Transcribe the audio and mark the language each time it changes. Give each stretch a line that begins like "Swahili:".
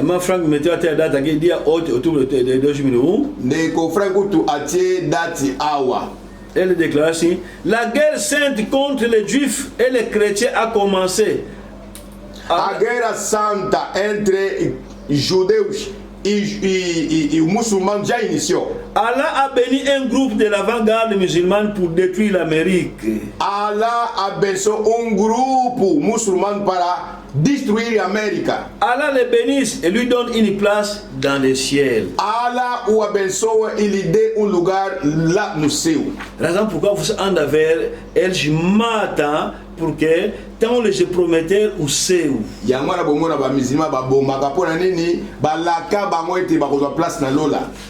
Portuguese: ma Frank meteu até a data aqui dia 8 de outubro de 2001.
Lingala: ndeko Frank tu atie dati awa.
French: Elle déclare ainsi: la guerre sainte contre les juifs et les chrétiens a commencé.
Portuguese: A guerra santa entre judeus e muçulmanos já iniciou.
French: Allah a béni un groupe de l'avant-garde musulmane pour détruire l'Amérique.
Portuguese: Allah abençoou grupo muçulmano para destruir a América.
French: Allah les bénisse et lui donne une place dans le ciel.
Portuguese: Allah o abençoa e lhe dê lugar lá no céu.
French: Raison pourquoi vous andez vers
Portuguese: eles matam, porque então eles prometeram o céu.
Lingala: Yango na bongo na ba musulman ba bombaka pona nini balaka bango ete bakozwa place na lola.